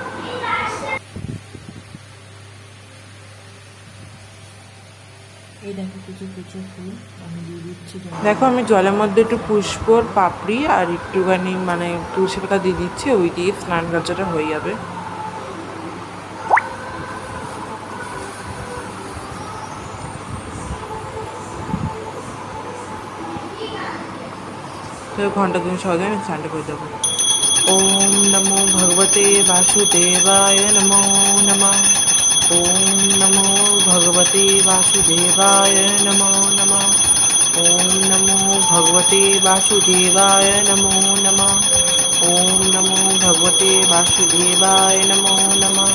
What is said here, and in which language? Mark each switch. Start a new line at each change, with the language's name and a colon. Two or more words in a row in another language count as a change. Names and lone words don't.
Bangla: এই দেখো দেখো আমি জলের মধ্যে একটু পুষ্পর পাপড়ি আর একটুখানি মানে তুলসী পাতা দিয়ে দিচ্ছি, ওই দিয়ে স্নান কার্যটা হয়ে যাবে। ঘন্টা তুমি সহজে আমি স্নানটা করে দেবো।
Sanskrit: ওম নমো ভগবতে বাসুদেবায় নমো নমঃ। ওম নমো ভগবতে বাসুদেবায় নমো নমঃ। ওম নমো ভগবতে বাসুদেবায় নমো নমঃ। ওম নমো ভগবতে বাসুদেবায় নমো নমঃ।